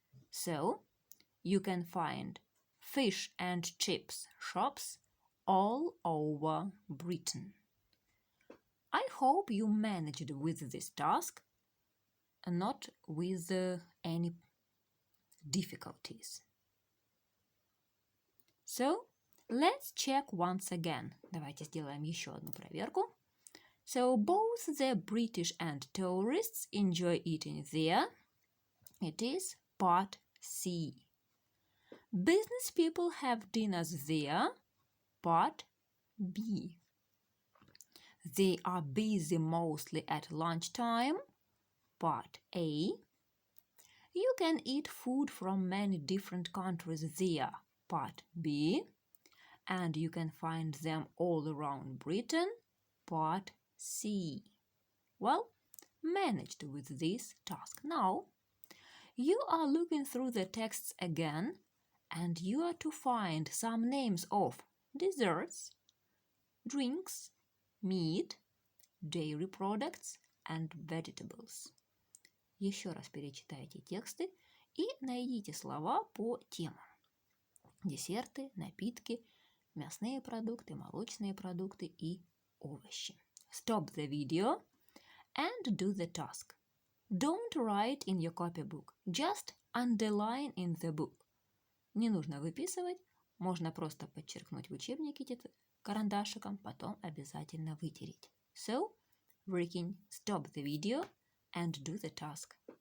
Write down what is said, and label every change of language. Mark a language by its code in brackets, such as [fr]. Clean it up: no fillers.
[en] So you can find fish and chips shops all over Britain. I hope you managed with this task, not with any difficulties. So, let's check once again. [ru] Давайте сделаем еще одну проверку. [en] So, both the British and tourists enjoy eating there. It is part C. Business people have dinners there. Part B. They are busy mostly at lunchtime. Part A. You can eat food from many different countries there. Part B. And you can find them all around Britain. Part C. Well, managed with this task. Now, you are looking through the texts again, and you are to find some names of desserts, drinks, meat, dairy products and vegetables. [ru] Еще раз перечитайте тексты и найдите слова по темам. Десерты, напитки, мясные продукты, молочные продукты и овощи. [en] Stop the video and do the task. Don't write in your copybook, just underline in the book. [ru] Не нужно выписывать, можно просто подчеркнуть в учебнике карандашиком, потом обязательно вытереть. [en] So, working, stop the video and do the task.